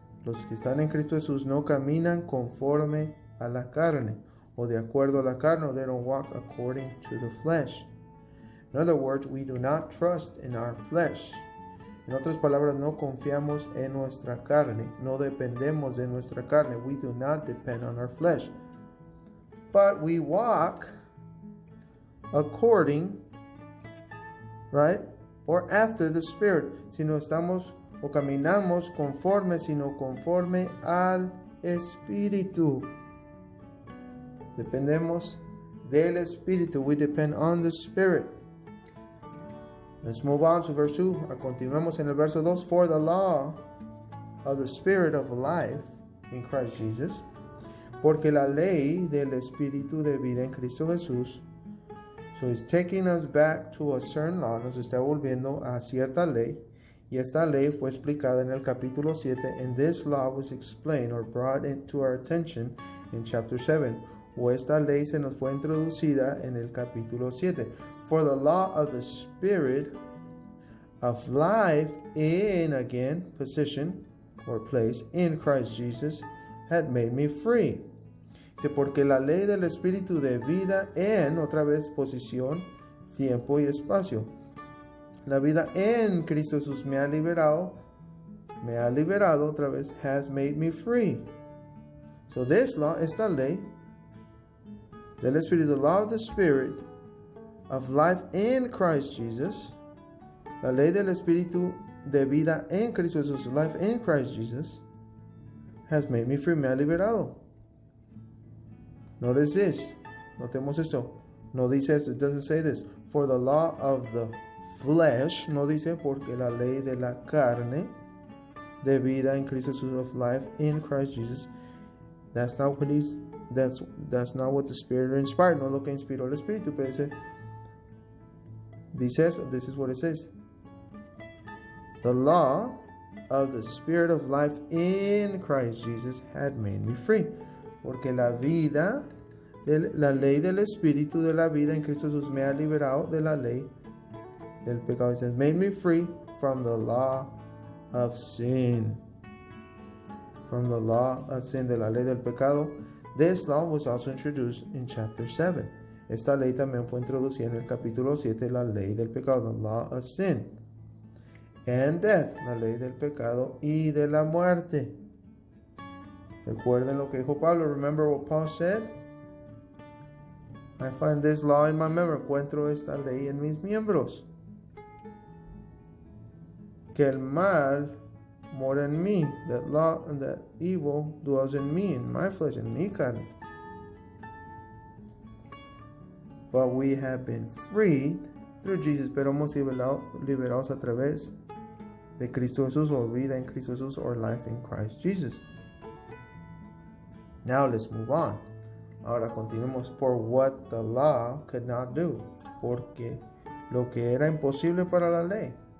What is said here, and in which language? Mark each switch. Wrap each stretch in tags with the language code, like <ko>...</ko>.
<es>Los que están en Cristo Jesús no caminan conforme a la carne o de acuerdo a la carne.</es> <en>They don't walk according to the flesh. In other words, we do not trust in our flesh.</en> <es>En otras palabras, no confiamos en nuestra carne. No dependemos de nuestra carne.</es> <en>We do not depend on our flesh. But we walk according, right? Or after the Spirit.</en> <es>Si no estamos o caminamos conforme, sino conforme al Espíritu. Dependemos del Espíritu.</es> <en>We depend on the Spirit. Let's move on to verse 2.</en> <es>Continuamos en el verso 2.</es> <en>For the law of the Spirit of life in Christ Jesus.</en> <es>Porque la ley del Espíritu de vida en Cristo Jesús.</es> <en>So he's taking us back to a certain law.</en> <es>Nos está volviendo a cierta ley. Y esta ley fue explicada en el capítulo 7.</es> <en>And this law was explained or brought into our attention in chapter 7.</en> <es>O esta ley se nos fue introducida en el capítulo 7.</es> <en>For the law of the Spirit of life in, again, position or place in Christ Jesus had made me free.</en> <es>Dice, porque la ley del Espíritu de vida en, otra vez, posición, tiempo y espacio. La vida en Cristo Jesús me ha liberado, otra vez,</es> <en>has made me free. So this law,</en> <es>esta ley del Espíritu,</es> <en>the law of the Spirit of life in Christ Jesus,</en> <es>la ley del Espíritu de vida en Cristo Jesús,</es> <en>life in Christ Jesus, has made me free,</en> <es>me ha liberado.</es> <en>Notice this.</en> <es>Notemos esto. No dice esto.</es> <en>It doesn't say this. For the law of the flesh.</en> <es>No dice porque la ley de la carne de vida en Cristo Jesús,</es> <en>of life in Christ Jesus. That's not what that's not what the Spirit inspired.</en> <es>No lo que inspiró el Espíritu. Pero dice eso.</es> <en>This is what it says. The law of the Spirit of life in Christ Jesus had made me free.</en> <es>Porque la ley del Espíritu de la vida en Cristo Jesús me ha liberado de la ley del pecado.</es> <en>It says, made me free from the law of sin. from the law of sin,</en> <es>de la ley del pecado.</es> <en>This law was also introduced in chapter 7.</en> <es>Esta ley también fue introducida en el capítulo 7, la ley del pecado,</es> <en>the law of sin. And death,</en> <es>la ley del pecado y de la muerte. Recuerden lo que dijo Pablo.</es> <en>Remember what Paul said? I find this law in my member.</en> <es>Encuentro esta ley en mis miembros. Que el mal mora en mí.</es> <en>That law and that evil dwells in me, in my flesh, in</en> <es>mi carne.</es> <en>But we have been freed through Jesus.</en> <es>Pero hemos sido liberados a través de Cristo Jesús, or vida en Cristo Jesús,</es> <en>or life in Christ Jesus. Now let's move on.</en> <es>Ahora continuemos.</es> <en>For what the law could not do.</en> <es>Porque lo que era imposible para la ley.</es>